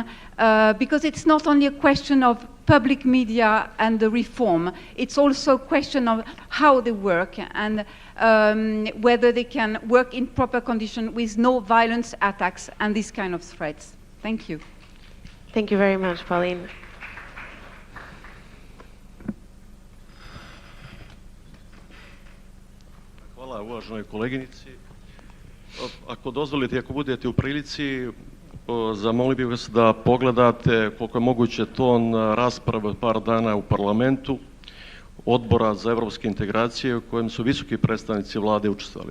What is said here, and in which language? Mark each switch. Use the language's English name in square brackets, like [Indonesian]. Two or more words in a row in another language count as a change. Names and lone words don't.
[English] Because it's not only a question of public media and the reform, it's also a question of how they work and whether they can work in proper conditions with no violence attacks and these kind of threats. Thank you. Thank you very much, Pauline. [Serbian] Hvala uvaženoj koleginici. Ako dozvolite, ako budete u prilici, zamolio bih vas da pogledate koliko je moguće ton rasprave par dana u parlamentu Odbora za evropske integracije u kojem su visoki predstavnici vlade učestvovali.